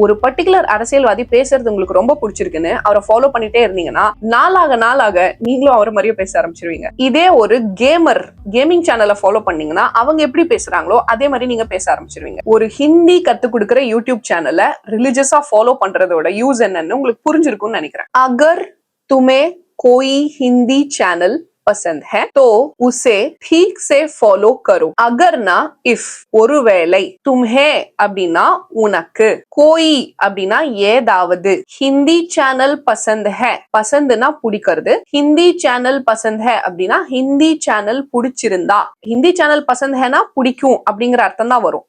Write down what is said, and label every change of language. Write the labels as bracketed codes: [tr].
[ta] ஒரு பர்டிகுலர் அரசியல்வாதி பேசுறது உங்களுக்கு ரொம்ப பிடிச்சிருக்குன்னு அவரை ஃபாலோ பண்ணிட்டே இருந்தீங்கன்னா நாளாக நீங்களும் அவரை மாதிரியே பேச ஆரம்பிச்சிருவீங்க. இதே ஒரு கேமிங் சேனலை ஃபாலோ பண்ணீங்கன்னா அவங்க எப்படி பேசுறாங்களோ அதே மாதிரி நீங்க பேச ஆரம்பிச்சிருவீங்க. ஒரு ஹிந்தி கத்து கொடுக்குற யூடியூப் சேனலை ரிலிஜியஸா ஃபாலோ பண்றதோட யூஸ் என்னன்னு உங்களுக்கு புரிஞ்சிருக்கும்னு நினைக்கிறேன். [hi] அகர் துமே கோई हिंदी चैनल पसंद है तो उसे ठीक से फॉलो करो. [ta] अगरना इफ, ஒருவேளை, तुम्हे அப்படின்னா உனக்கு, कोई அப்படின்னா ஏதாவது, [hi] हिंदी चैनल पसंद है, [ta] பசந்துனா பிடிக்கிறது, हिंदी चैनल पसंद है அப்படின்னா ஹிந்தி சேனல் பிடிச்சிருந்தா, [hi] ஹிந்தி சேனல் பசந்த் ஹேனா [ta] பிடிக்கும் அப்படிங்கிற அர்த்தம் தான் வரும்.